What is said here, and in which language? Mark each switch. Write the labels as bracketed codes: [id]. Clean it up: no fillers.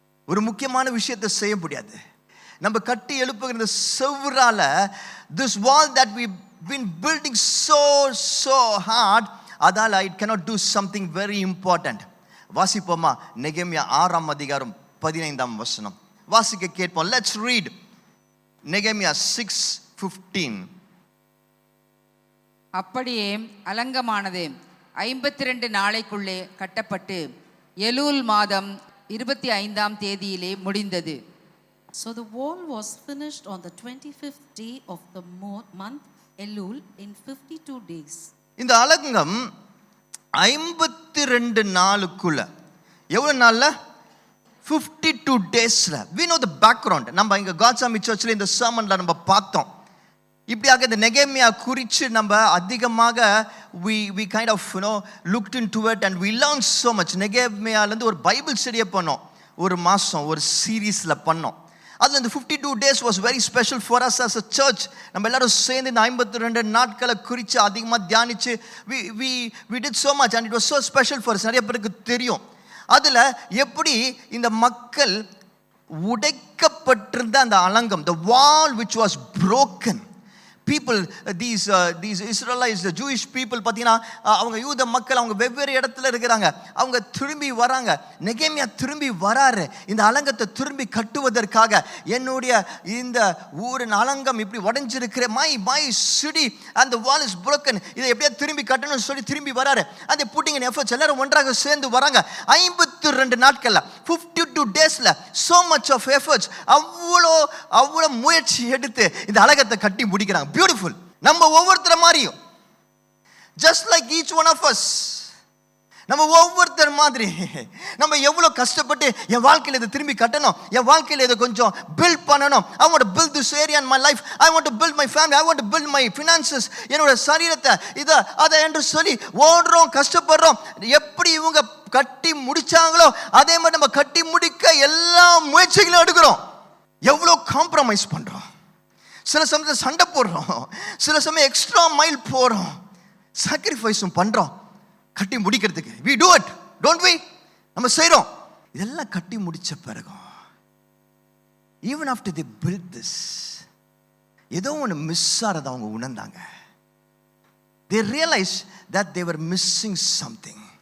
[ta] ஒரு முக்கியமான விஷயத்தை செய்ய முடியாது. நம்ம கட்டி எழுப்புகிற இந்த சுவரால, [en] this wall that we been building so hard, [ta] அதால [en] it cannot do something very important. [ta] வாசிப்போமா? நெகேமியா 6ஆம் அதிகாரம் 15ஆம் வசனம் வாசிக்க கேட்போம். [en] Let's read நெகேமியா 6:15. [ta] அப்படியே அலங்கமானது 52 நாளைக்குள்ளே கட்டப்பட்டு எலூல் மாதம் 25ஆம் தேதியிலே முடிந்தது. [en] So the wall was finished on the 25th day of the month Elul in 52 days. [ta] இந்த அலங்கம் 52 நாளுக்குள்ள, எவ்வளவு நாள்ல? 52 டேஸ்ல. [en] We know the background. [ta] நம்ம இங்க காட்சாமி சர்ச்சில் இந்த சர்மன்ல நம்ம பார்த்தோம். இப்படியாக இந்த நெகேமியா குறித்து நம்ம அதிகமாக [en] we kind of looked into it and we learned so much. [ta] நெகேமியாலேருந்து ஒரு பைபிள் ஸ்டடியை பண்ணோம், ஒரு மாதம் ஒரு சீரீஸில் பண்ணோம். அதில் இந்த [en] 52 days was very special for us as a church. [ta] நம்ம எல்லாரும் சேர்ந்து இந்த 52 நாட்களை குறித்து அதிகமாக தியானித்து [en] we did so much and it was so special for us. [ta] நிறைய பேருக்கு தெரியும் அதில் எப்படி இந்த மக்கள் உடைக்கப்பட்டிருந்த அந்த அலங்கம், [en] the wall which was broken. People, these Israelites, the Jewish people, [ta] பார்த்தீங்கன்னா அவங்க யூத மக்கள், அவங்க வெவ்வேறு இடத்துல இருக்கிறாங்க. அவங்க திரும்பி வராங்க. நெகேமியா திரும்பி வராரு இந்த அலங்கத்தை திரும்பி கட்டுவதற்காக. என்னுடைய இந்த ஊரின் அலங்கம் இப்படி உடைஞ்சிருக்கிற [en] my city and the wall is broken, [ta] இதை எப்படியா திரும்பி கட்டணும்னு சொல்லி திரும்பி வராரு. அந்த புட்டிங் இன் எஃபர்ட்ஸ் எல்லாரும் ஒன்றாக சேர்ந்து வராங்க. 52 நாட்கள்ல 52 டேஸ்ல [en] so much of efforts, [ta] அவ்வளோ முயற்சி எடுத்து இந்த அலங்கத்தை கட்டி முடிக்கிறாங்க. [en] Beautiful. [ta] நம்ம ஒவ்வொருத்தர மாதிரியும், [en] just like each one of us, [ta] நம்ம ஒவ்வொருத்தர் மாதிரி நம்ம எவ்வளோ கஷ்டப்பட்டு என் வாழ்க்கையில் இதை திரும்பி கட்டணும், என் வாழ்க்கையில் இதை கொஞ்சம் பில்ட் பண்ணணும். [en] I want to build this area in my life. I want to build my family. I want to build my finances. [ta] என்னோட சரீரத்தை அதை என்று சொல்லி ஓடுறோம், கஷ்டப்படுறோம். எப்படி இவங்க கட்டி முடிச்சாங்களோ அதே மாதிரி நம்ம கட்டி முடிக்க எல்லா முயற்சிகளும் எடுக்கிறோம். எவ்வளோ காம்ப்ரமைஸ் பண்ணுறோம், சில சமயத்தில் சண்டை போடுறோம், சில சமயம் எக்ஸ்ட்ரா மைல் போகிறோம், சாக்ரிஃபைஸும் பண்ணுறோம் கட்டி முடிக்கிறதுக்கு. [en] we do it, don't we? [ta] நம்ம செய்கிறோம். இதெல்லாம் கட்டி முடிச்ச பிறகு [en] even after they built this, [ta] ஏதோ ஒன்று மிஸ் ஆகிறத அவங்க உணர்ந்தாங்க. [en] they realized that they were missing something.